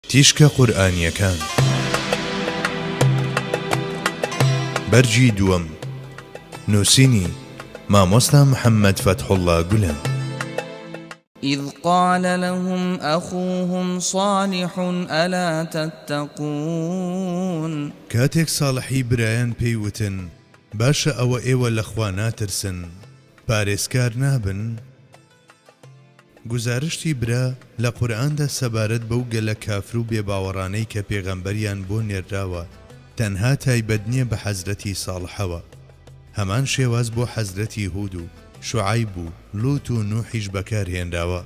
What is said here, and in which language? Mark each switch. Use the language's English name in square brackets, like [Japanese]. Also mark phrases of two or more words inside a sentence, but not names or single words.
[Central Kurdish] تیشکە قورئانیەکان بەرجی دووەم نووسینی مامۆستا محەممەد فەتحوڵڵا گولان. [Arabic] إذ قال لهم أخوهم صالح ألا تتقون [Central Kurdish] کاتێک ساڵحی برایان پێیوتن باشە ئەوە ئێوە لەخوا ناترسن پارێزکار نابن. گزارشتی برا لە قورئاندا سەبارەت بەو گەلە کافر و بێباوەڕانەی کە پێغەمبەریان بۆ نێردراوە تەنها تایبەت نییە بە حەزرەتی ساڵحەوە، هەمان شێواز بۆ حەزرەتی هود و شوعەیب و لووت و نوحیش بەکارهێنراوە.